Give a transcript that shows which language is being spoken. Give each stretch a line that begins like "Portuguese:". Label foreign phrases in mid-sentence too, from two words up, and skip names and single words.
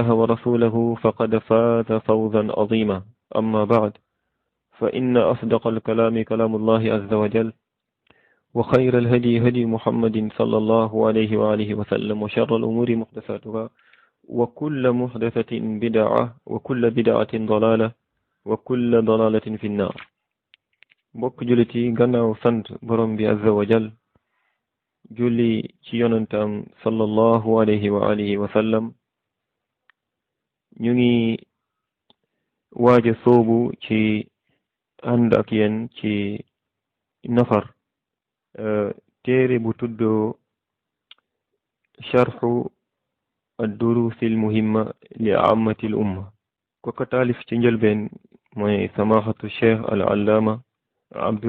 Arabic: ورسوله فقد فاز فوزا عظيما أما بعد فإن أصدق الكلام كلام الله عز وجل وخير الهدي هدي محمد صلى الله عليه وآله وسلم وشر الأمور محدثاتها وكل محدثة بدعة وكل بدعة ضلالة وكل ضلالة في النار
Wolof: mbokk jullit yi gannaaw sant borom bi
Arabic: عز وجل
Wolof: julli ci yonentam
Arabic: صلى الله عليه وآله وسلم
Wolof: ñu ngi waaja soobu ci ànd ak yéen ci nafar téere bu tuddoo sharxu ad-duruus al-muhimma li ammati al-umma ko taalif ci njëlbeen mooy
Arabic: سماحة الشيخ العلامة
Wolof: Abdul